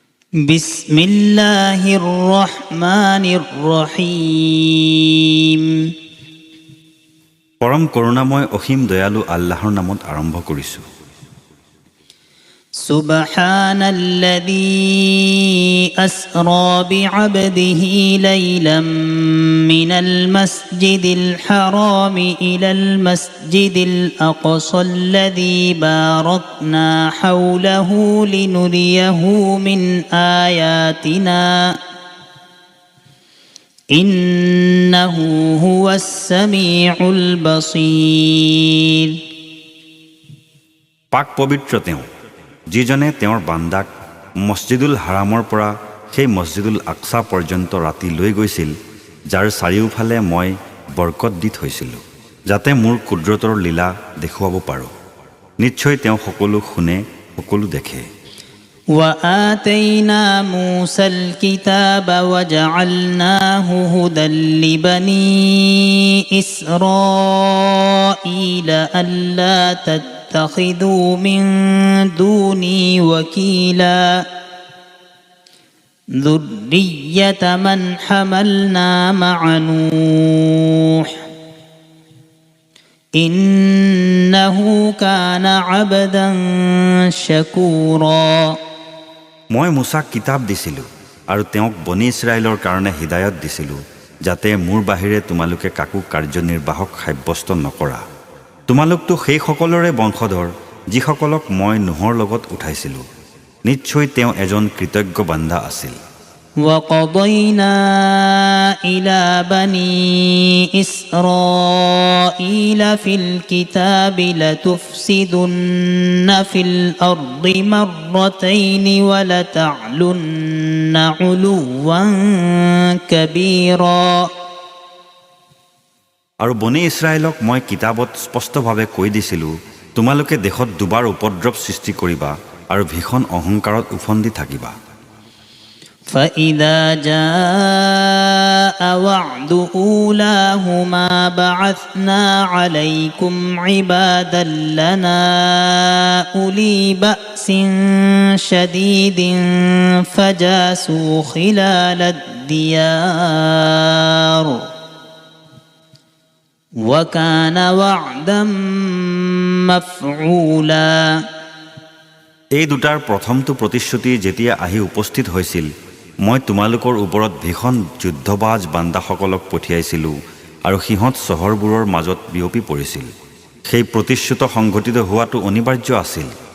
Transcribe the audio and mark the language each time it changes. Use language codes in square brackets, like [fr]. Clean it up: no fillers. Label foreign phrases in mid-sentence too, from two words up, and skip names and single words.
[ar] بسم الله الرحمن الرحيم. [as] পৰম করুণাময় অসীম দয়ালু আল্লাহৰ নামত আৰম্ভ কৰিছোঁ। [ar] سبحان الذي أسرى بعبده ليلا من المسجد الحرام إلى المسجد الأقصى الذي باركنا حوله لنريه من آياتنا إنه هو السميع البصير. [as] পাক পবিত্ৰ তেওঁ, যিজনে তেওঁৰ বান্দাক মছজিদুল হাৰামৰ পৰা সেই মছজিদুল আকছা পৰ্যন্ত ৰাতি লৈ গৈছিল, যাৰ চাৰিওফালে মই বৰকত দি থৈছিলোঁ, যাতে মোৰ কুদৰতৰ লীলা দেখুৱাব পাৰোঁ। নিশ্চয় তেওঁ সকলো শুনে, সকলো দেখে। [ar] وآتينا موسى الكتاب وجعلناه هدى لبني إسرائيل ألا تتخذوا من دوني وكيلا ذرية من حملنا مع نوح إنه كان عبدا شكورا। [as] মই মুছাক কিতাপ দিছিলোঁ আৰু তেওঁক বনি ইছৰাইলৰ কাৰণে হিদায়ত দিছিলোঁ, যাতে মোৰ বাহিৰে তোমালোকে কাকো কাৰ্যনিৰ্বাহক সাব্যস্ত নকৰা। তোমালোকতো সেই সকলৰে বংশধৰ যিসকলক মই নোহৰ লগত উঠাইছিলোঁ। নিশ্চয় তেওঁ এজন কৃতজ্ঞ বান্দা আছিল। [ar] وقضينا إلى بني إسرائيل في الكتاب لتفسدن في الأرض مرتين ولتعلن علوا كبيرا। [as] আৰু বনি ইছৰাইলক মই কিতাপত স্পষ্টভাৱে কৈ দিছিলোঁ, তোমালোকে দেশত দুবাৰ উপদ্ৰৱ সৃষ্টি কৰিবা আৰু ভীষণ অহংকাৰত উফন্দি থাকিবা। [ar] فإذا جاء وعد أولاهما بعثنا عليكم عبادا لنا أولي بأس شديد فجاسوا خلال الديار وكان وعدا مفعولا। [as] এই দুটাৰ প্ৰথমটো প্ৰতিশ্ৰুতি যেতিয়া আহি উপস্থিত হৈছিল, মই তোমালোকৰ ওপৰত ভীষণ যুদ্ধবাজ বান্দাসকলক পঠিয়াইছিলোঁ আৰু সিহঁত চহৰবোৰৰ মাজত বিয়পি পৰিছিল। সেই প্ৰতিশ্ৰুত সংঘটিত হোৱাটো অনিবাৰ্য আছিল।